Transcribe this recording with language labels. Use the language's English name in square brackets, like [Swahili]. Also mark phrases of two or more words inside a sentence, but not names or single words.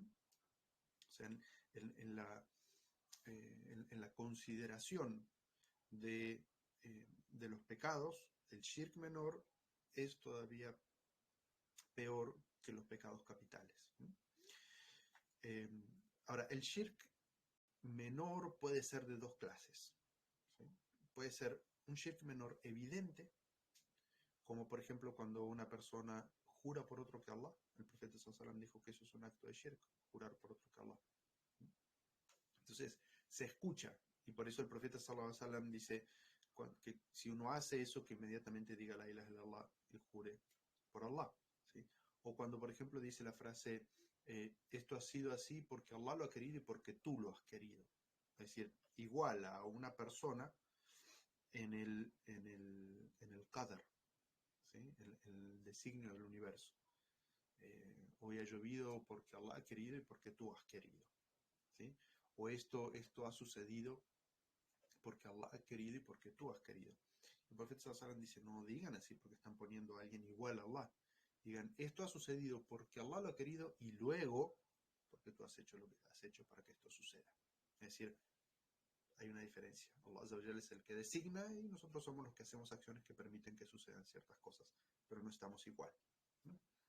[Spanish] O sea, en la consideración de los pecados, el shirk menor es todavía peor que los pecados capitales. Ahora, el shirk menor puede ser de dos clases, ¿sí? Puede ser un shirk menor evidente, como por ejemplo cuando una persona jura por otro que Allah. El profeta [Arabic] صلى الله عليه وسلم [Spanish] dijo que eso es un acto de shirk, jurar por otro que Allah. Entonces, se escucha, y por eso el profeta [Arabic] صلى الله عليه وسلم [Spanish] dice que si uno hace eso, que inmediatamente diga [Arabic] لا إله إلا الله [Spanish] y jure por Allah, ¿sí? O cuando, por ejemplo, dice la frase, esto ha sido así porque Allah lo ha querido y porque tú lo has querido. Es decir, iguala a una persona en el qadr, ¿sí? El designio del universo. Hoy ha llovido porque Allah ha querido y porque tú has querido, ¿sí? O esto ha sucedido porque Allah ha querido y porque tú has querido. El profeta [Arabic] صلى الله عليه وسلم [Spanish] dice, no digan así porque están poniendo a alguien igual a Allah. Digan, esto ha sucedido porque Allah lo ha querido y luego porque tú has hecho lo que has hecho para que esto suceda. Es decir, hay una diferencia. [Arabic] الله عز وجل [Spanish] es el que designa y nosotros somos los que hacemos acciones que permiten que sucedan ciertas cosas, pero no estamos igual, ¿no?